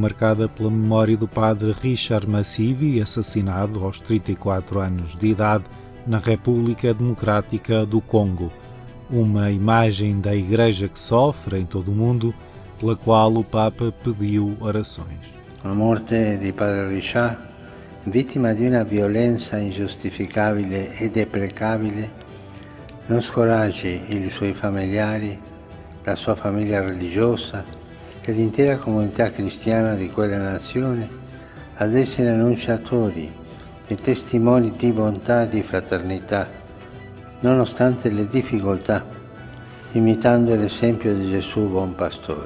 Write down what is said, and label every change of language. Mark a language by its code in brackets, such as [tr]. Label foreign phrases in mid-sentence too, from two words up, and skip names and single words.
[pt] marcada pela memória do padre Richard Massivi, assassinado aos 34 anos de idade na República Democrática do Congo. Uma imagem da Igreja que sofre em todo o mundo, pela qual o Papa pediu orações. [it] La morte di padre Richard, vittima di una violenza ingiustificabile e deprecabile, non scoraggi i suoi familiari, la sua famiglia religiosa e l'intera comunità cristiana di quella nazione ad essere annunciatori e testimoni di bontà e di fraternità, nonostante le difficoltà, imitando l'esempio di Gesù buon pastore.